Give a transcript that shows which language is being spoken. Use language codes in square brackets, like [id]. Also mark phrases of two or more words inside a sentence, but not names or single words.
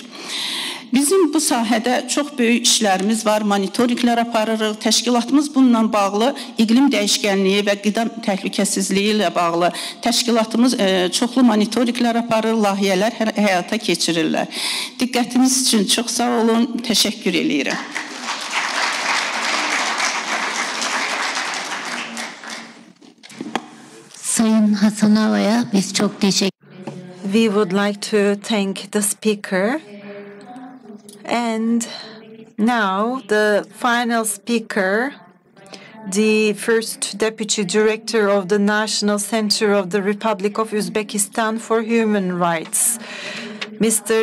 [az] Bizim bu sahədə çox böyük işlərimiz var, monitorinqlər aparırıq. Təşkilatımız bununla bağlı iqlim dəyişkənliyi və qida təhlükəsizliyi ilə bağlı təşkilatımız çoxlu monitorinqlər aparır, layihələr həyata keçirirlər. Diqqətiniz üçün çox sağ olun, təşəkkür edirəm. [tr] Sayın Hasan Ağa'ya biz çok teşekkür ederiz. [en] We would like to thank the speaker. And now the final speaker, the first Deputy Director of the National Center of the Republic of Uzbekistan for Human Rights, Mr.